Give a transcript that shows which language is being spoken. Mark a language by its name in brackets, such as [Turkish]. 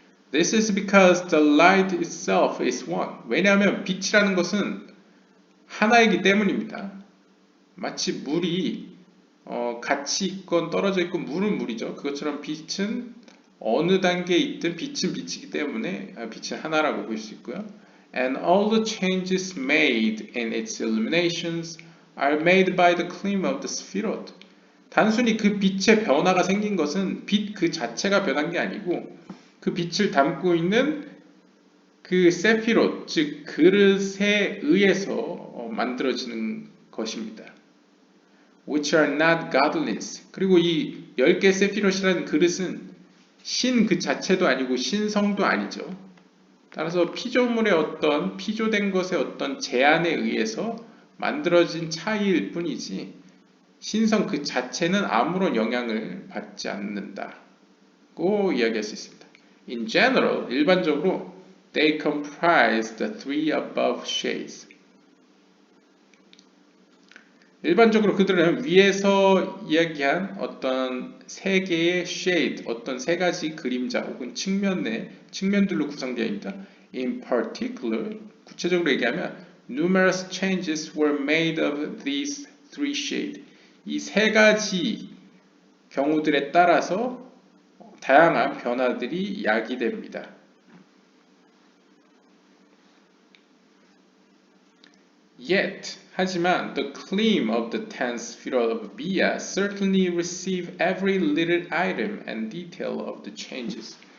[English] This is because the light itself is one. [Korean] 왜냐하면 빛이라는 것은 하나이기 때문입니다. 마치 물이 같이 있건 떨어져 있건 물은 물이죠. 그것처럼 빛은 어느 단계에 있든 빛은 빛이기 때문에 빛은 하나라고 볼 수 있고요. [English] And all the changes made in its illuminations are made by the claim of the Sphirot. [Korean] 단순히 그 빛의 변화가 생긴 것은 빛 그 자체가 변한 게 아니고 그 빛을 담고 있는 그 세피롯, 즉 그릇에 의해서 만들어지는 것입니다. [English] Which are not godliness. [Korean] 그리고 이 10개 세피롯이라는 그릇은 신 그 자체도 아니고 신성도 아니죠. 따라서 피조물의 어떤 피조된 것의 어떤 제한에 의해서 만들어진 차이일 뿐이지 신성 그 자체는 아무런 영향을 받지 않는다고 이야기할 수 있습니다. [English] In general, [Korean] 일반적으로 [English] they comprise the three above shades. [Korean] 일반적으로 그들은 위에서 이야기한 어떤 세 개의 shade, 어떤 세 가지 그림자 혹은 측면들로 구성되어 있다. [English] In particular, [Korean] 구체적으로 얘기하면 [English] Numerous changes were made of these three shades. [Korean] 이 세 가지 경우들에 따라서 다양한 변화들이 야기됩니다. [English] Yet, [Korean] 하지만 [English] the claim of the 10th sphere of Bia certainly receive every little item and detail of the changes.